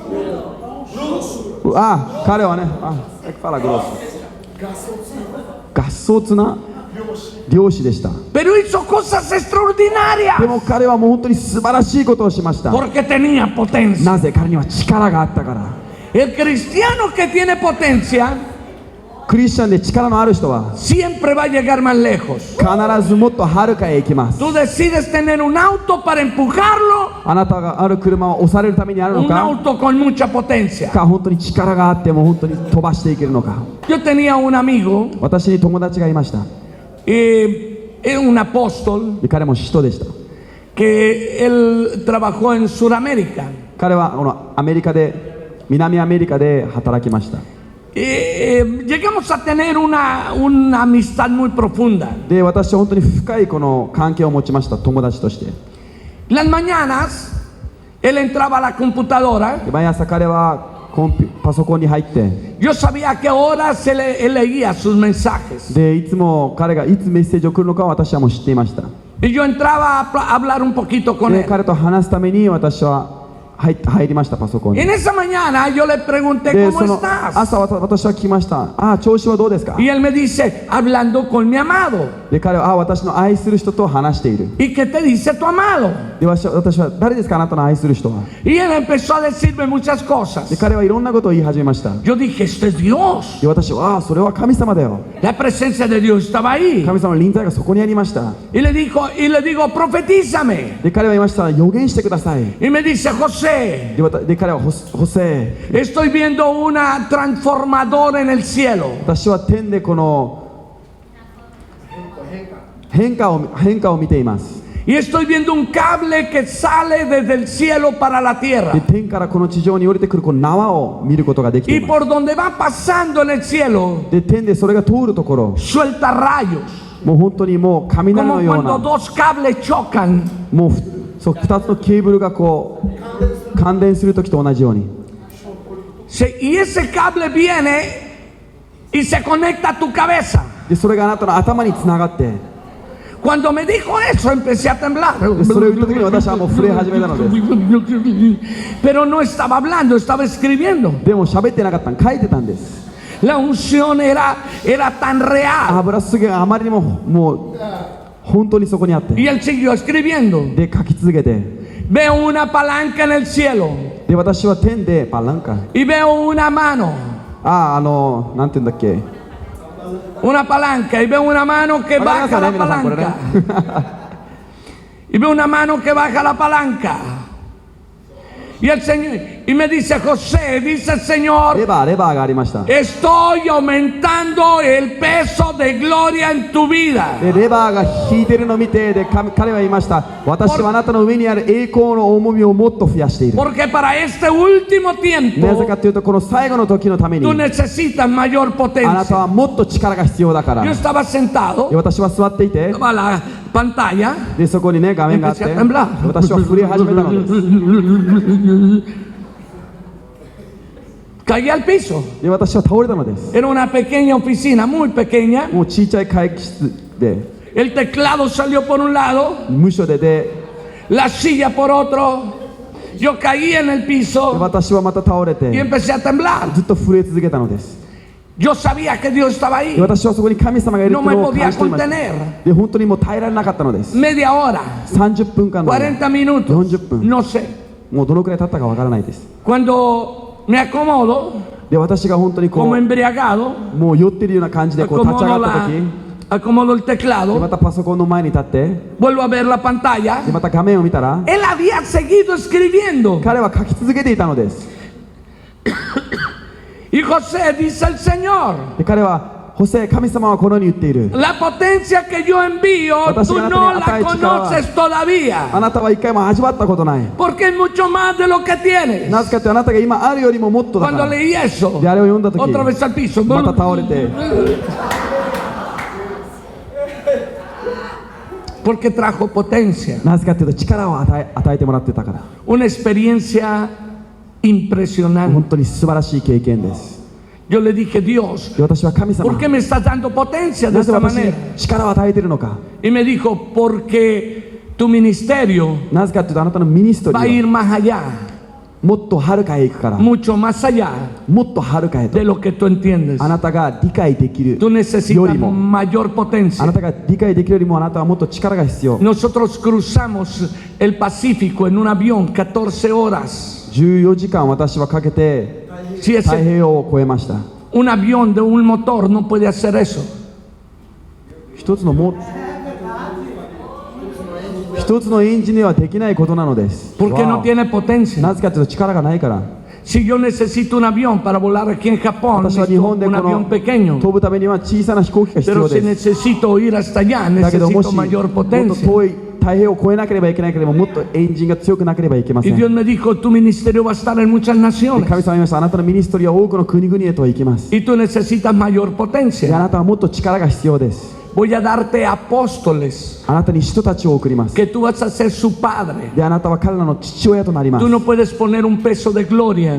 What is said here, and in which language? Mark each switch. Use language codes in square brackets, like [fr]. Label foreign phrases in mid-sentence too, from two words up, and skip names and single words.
[ja] 彼はね、ファラグロス。ガソツな漁師でした。 [es] Pero hizo cosas [ja] で [es] extraordinarias [ja] も彼はもう本当に素晴らしいことをしました。 [es] porque tenía potencia. [ja] なぜ彼には力があったから。 [es] El cristiano que tiene potencia [ja] クリスチャンで力のある人は [es] siempre va a llegar más lejos. [ja] 必ずもっとはるかへ行きます。 [es] Tú decides tener un auto para empujarlo, [ja] あなたがある車を押されるためにあるの [es] un [ja] か、 [es] auto con mucha potencia. [ja] 本当に力があっても本当に飛ばしていけるのか。 [es] Yo tenía un amigo, [ja] 私に友達がいました。 [es] era un apóstol [ja] で彼も使徒でした。 [es] que él trabajó en Sudamérica. [ja] 彼はこのアメリカで、南アメリカで働きました。 [es] Llegamos a tener una amistad muy profunda. [ja] で、私は本当に深いこの関係を持ちました、友達として。 [es] Las mañanas él entraba a la computadora. [ja] で、毎朝彼はパソコンに入って、 [es] Yo sabía a qué horas él leía sus mensajes. [ja] で、いつも彼がいつメッセージを送るのかを私はもう知っていました。 [es] Y yo entraba a hablar un poquito con [ja] で、 [es] él. [ja] 彼と話すために私は入りました、パソコンに。 [es] En esa mañana yo le pregunté [ja] で、 [es] cómo [ja] その [es] estás. [ja] 朝私は聞きました。調子はどうですか？ [es] Y él me dice, hablando con mi amado. [ja] で、彼は私の愛する人と話している。 [es] ¿Y qué te dice tu amado? [ja] で、私は誰ですか、あなたの愛する人は。 [es] Y él empezó a decirme muchas [ja] で、 [es] cosas. [ja] 彼はいろんなことを言い始めました。 [es] Yo dije, esto es Dios. [ja] で、私はそれは神様だよ。 [es] La presencia de Dios estaba ahí. [ja] 神様の臨在がそこにありました。 [es] Y le digo, profetízame. [ja] で、彼は言いました。予言してください。 [es] Y me dice, José, [ja] で、彼はホセ、 [es] estoy viendo una transformadora en el cielo. [ja] 私は天でこの変化を見ています。 [es] Y estoy viendo un cable que sale desde el cielo para la [ja] で、 [es] tierra. [ja] 天からこの地上に降りてくるこの縄を見ることができて [es] Y [ja] います。 [es] por donde va pasando en el cielo, [ja] で、天でそれが通るところ、 [es] suelta rayos. [ja] もう本当にもう雷 [es] Como [ja] のよう [es] cuando [ja] な、 [es] dos cables chocan. [ja] もうそう2つのケーブルがこう感電するときと同じように。 [es] Y ese cable viene y se conecta a tu cabeza. [ja] で、それがあなたの頭につながって、 [es] Cuando me dijo eso, empecé a temblar. [ja] で、それを言ったときに私はもう震え始めたので、 [es] Pero no estaba hablando, estaba escribiendo. [ja] でも喋ってなかったの、書いてたんです。 [es] La unción era tan real. [ja] 油すげがあまりにももう本当にそこにあって、 [es] Y él siguió escribiendo. [ja] で、書き続けて、 [es] Veo una palanca en el cielo. [ja] で、私は天でパランカ、 [es] Y veo una mano. [ja] なんて言うんだっけ、 [es] Una palanca. Y veo una mano que baja la palanca. Y veo una mano que baja la palanca. Y el Señor, y me dice, José, dice el Señor, [ja] レバーがありました。 [es] estoy aumentando el peso de gloria gloria en tu vida. [ja] でレバーが引いてるのを見て、で彼は言いました。私はあなたの上にある栄光の重みをもっと増やしている。 [es] Porque para este último [ja] なぜ [es] tiempo [ja] かというと、この最後の時のために [es] tú necesitas mayor [ja] あなた [es] potencia. [ja] はもっと力が必要だから。 [es] Yo [ja] で [es] estaba sentado, [ja] 私は座っていて、 [es] estaba la pantalla, [ja] でそこにね画面があって、 [es] empecé a temblar. [ja] 私は震え始めたのです。 [es] caí al piso. [ja] で私は倒れたのです。 [es] Era una pequeña oficina, muy pequeña. [ja] もう小さい会議室で [es] El teclado salió por un lado, [ja] 無所で、 [es] la silla por otro. Yo caí en el [ja] で [es] piso [ja] 私はまた倒れ [es] y [ja] て [es] empecé a temblar. [ja] ずっと震え続けたのです。 [es] Yo sabía que Dios estaba [ja] で [es] ahí. [ja] 私はそこに神様がいる [es] No [ja] という [es] me [ja] のを [es] podía [ja] 感じていました。 [es] contener. [ja] で本当にもう耐えられなかったのです。 [es] Media hora, [ja] 30 分間の間、 [es] 40 minutos, [ja] 40分 [es] no sé. [ja] もうどのくらい経ったかわからないです。 [es] Cuando me acomodo, [ja] で私が本当にこ [es] como [ja] う [es] embriagado, [ja] もう酔ってるような感じでこう立ち上 [es] acomodo, [ja] がった時、 [es] acomodo el [ja] で [es] teclado, [ja] またパソコンの前に立って、 [es] vuelvo a ver la pantalla. [ja] でまた画面を見たら [es] Él había seguido escribiendo. [ja] 彼は書き続けていたのです。 [es] Y José dice el Señor, [ja] で彼はホセ、神様はこのように言っている。 [es] la potencia que yo envío, tú no la conoces todavía. [ja] あなたは一回も味わったことない。 [es] Porque es mucho más de lo que tienes. [ja] なぜかというとあなたが今あるよりももっとだか [es] Cuando [ja] ら。 [es] leí eso, [ja] であれを読んだ時、 [es] otra vez al piso. [ja] また倒れて、 [es] Porque trajo potencia. [ja] なぜかというと力を与えてもらってたから。 [es] Una experiencia impresionante. [ja] 本当に素晴らしい経験です。 [es] Yo le dije, Dios, [ja] で私は神様、 [es] ¿por qué me estás dando potencia de [ja] なぜ [es] esta [ja] 私に [es] manera? [ja] 力を与えているのか。 [es] Y me dijo, porque tu ministerio [ja] なぜかというとあなたのミニスト [es] va a [ja] リー [es] ir [ja] は [es] más allá, [ja] もっと遥かへ行くから。 [es] mucho más allá [ja] もっと遥かへと [es] de lo que tú entiendes. [ja] あなたが理解できる [es] Tú [ja] よ [es] necesitas [ja] りも、 [es] mayor [ja] あ [es] potencia. [ja] なたが理解できるよりもあなたはもっと力が必要。 [es] Nosotros cruzamos el Pacífico en un avión 14 horas. [ja] 14 時間私はかけて [es] Si [ja] 太 [es] ese, [ja] 平洋を越えました。 [es] un avión de un motor no puede hacer eso. [ja] 一つのエンジンではできないことなのです。 [es] Porque no [ja] わ [es] tiene potencia. [ja] おなぜかというと力がないから。 [es] Si yo necesito un avión para volar aquí en Japón, [ja] 私は日 [es] necesito [ja] 本で [es] un [ja] こ [es] avión [ja] の [es] pequeño. [ja] 飛ぶためには小さな飛行機が必 [es] Pero [ja] 要 [es] si [ja] です。 [es] necesito ir hasta allá, [ja] だけどもし [es] necesito [ja] もっ [es] mayor [ja] と [es] potencia. [ja] 遠い太平洋を越えなければいけなければもっとエンジンが強くなければいけませ [es] Y [ja] ん。 [es] Dios me dijo, tu ministerio va a estar en muchas [ja] で [es] naciones. [ja] 神様は言いました。あなたのミニストリーは多くの国々へと行きます。 [es] Y tú necesitas mayor [ja] であ [es] potencia. [ja] なたはもっと力が必要です。 [es] Voy a darte apóstoles, [ja] あなたに人たちを送ります。 [es] que tú vas a ser su padre. [ja] であなたは彼らの父親となります [es] Tú。no puedes poner un peso de gloria